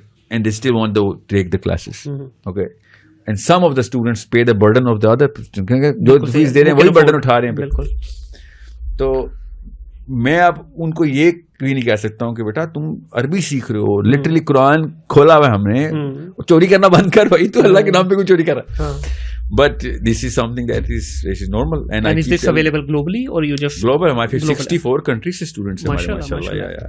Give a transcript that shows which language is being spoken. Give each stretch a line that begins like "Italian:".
English: And they still want to take the classes. Okay. And some of the students pay the burden of the other,
Urdu: جو face دے رہے ہیں وہی burden اٹھا رہے ہیں. بالکل. تو میں اب ان کو یہ بھی نہیں کہہ سکتا ہوں کہ بیٹا تم عربی سیکھ رہے ہو, لٹرلی قرآن کھولا ہوا ہے ہم نے, چوری کرنا بند کر بھائی, تو اللہ کے نام پہ کوئی چوری کر رہا ہے.
English: But this is something that is normal. And is this available globally or you just global?
Urdu: ہمارے 64 countries سے students ہیں ہمارے, ماشاءاللہ.